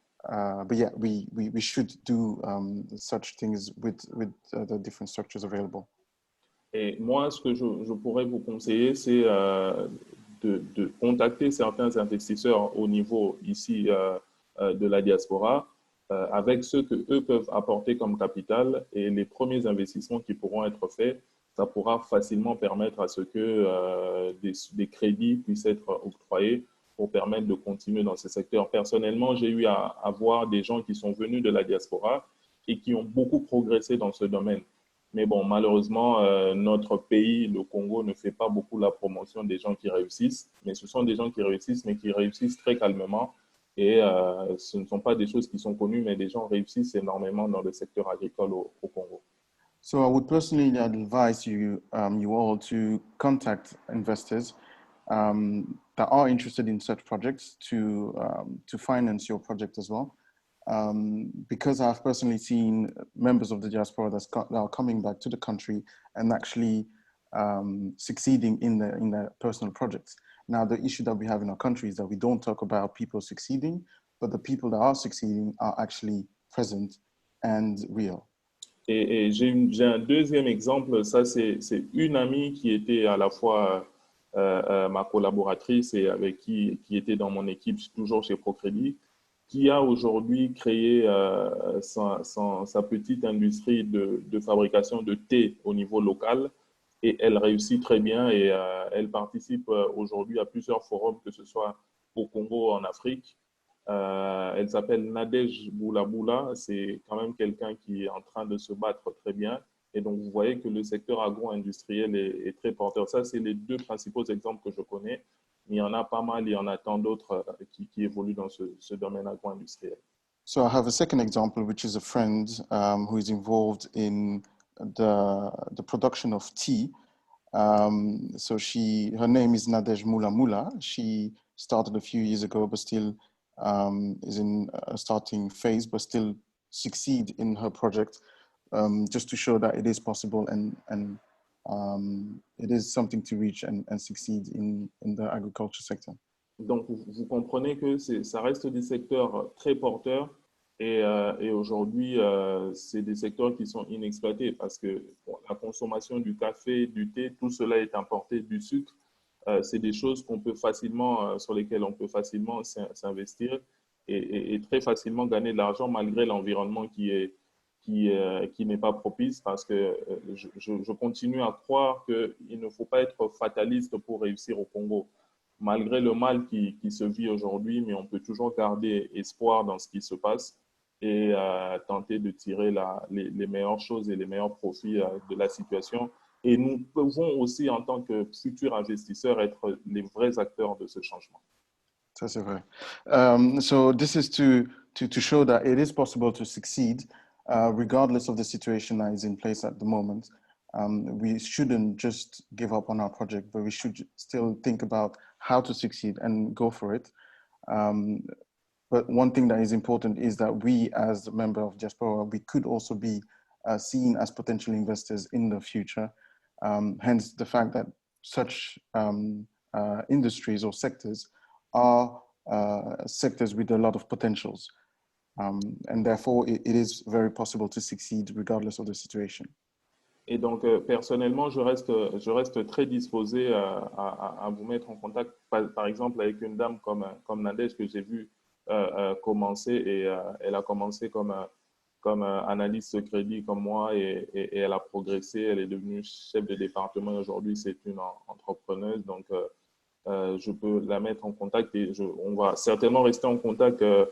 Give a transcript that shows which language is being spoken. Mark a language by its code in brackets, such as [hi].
[en] but yeah, we should do such things with the different structures available. [fr] Et moi, ce que je pourrais vous conseiller, c'est de contacter certains investisseurs au niveau ici de la diaspora avec ce que eux peuvent apporter comme capital, et les premiers investissements qui pourront être faits, ça pourra facilement permettre à ce que des crédits puissent être octroyés pour permettre de continuer dans ce secteur. Personnellement, j'ai eu à voir des gens qui sont venus de la diaspora et qui ont beaucoup progressé dans ce domaine. Mais bon, malheureusement, notre pays, le Congo, ne fait pas beaucoup la promotion des gens qui réussissent. Mais ce sont des gens qui réussissent, mais qui réussissent très calmement. Et ce ne sont pas des choses qui sont connues, mais des gens réussissent énormément dans le secteur agricole au Congo. [en] So I would personally advise you, you all to contact investors that are interested in such projects to finance your project as well. Because I've personally seen members of the diaspora that are coming back to the country and actually succeeding in their personal projects. Now, the issue that we have in our country is that we don't talk about people succeeding, but the people that are succeeding are actually present and real. [fr] Et j'ai un deuxième exemple, ça c'est une amie qui était à la fois ma collaboratrice et avec qui était dans mon équipe toujours chez Procrédit, qui a aujourd'hui créé sa petite industrie de fabrication de thé au niveau local, et elle réussit très bien, et elle participe aujourd'hui à plusieurs forums, que ce soit au Congo, en Afrique. Elle s'appelle Nadège Boula. C'est quand même quelqu'un qui est en train de se battre très bien. Et donc, vous voyez que le secteur agro-industriel est très porteur. Ça, c'est les deux principaux exemples que je connais. Mais il y en a pas mal, il y en a tant d'autres qui évoluent dans ce domaine agro-industriel. [en] So I have a second example, which is a friend who is involved in the production of tea. So her name is Nadège Moula. She started a few years ago, but still is in a starting phase, but still succeed in her project, just to show that it is possible and it is something to reach and succeed in the agriculture sector. [fr] Donc, vous comprenez que ça reste des secteurs très porteurs, et aujourd'hui, c'est des secteurs qui sont inexploités parce que bon, la consommation du café, du thé, tout cela est importé, du sucre. C'est des choses qu'on peut facilement, sur lesquelles on peut facilement s'investir et très facilement gagner de l'argent malgré l'environnement qui n'est pas propice, parce que je continue à croire qu'il ne faut pas être fataliste pour réussir au Congo. Malgré le mal qui se vit aujourd'hui, mais on peut toujours garder espoir dans ce qui se passe et tenter de tirer les meilleures choses et les meilleurs profits de la situation. Et nous pouvons aussi, en tant que futurs investisseurs, être les vrais acteurs de ce changement. Ça, c'est vrai. [en] So this is to show that it is possible to succeed regardless of the situation that is in place at the moment. We shouldn't just give up on our project, but we should still think about how to succeed and go for it. But one thing that is important is that we, as a member of diaspora, we could also be seen as potential investors in the future. Hence the fact that such industries or sectors are sectors with a lot of potentials. And therefore, it is very possible to succeed regardless of the situation. [fr] Et donc, personnellement, je reste très disposé à vous mettre en contact, par exemple, avec une dame comme Nadège, que j'ai vu commencer, et elle a commencé comme analyste de crédit comme moi, et elle a progressé, elle est devenue chef de département, aujourd'hui c'est une entrepreneuse, donc je peux la mettre en contact, et on va certainement rester en contact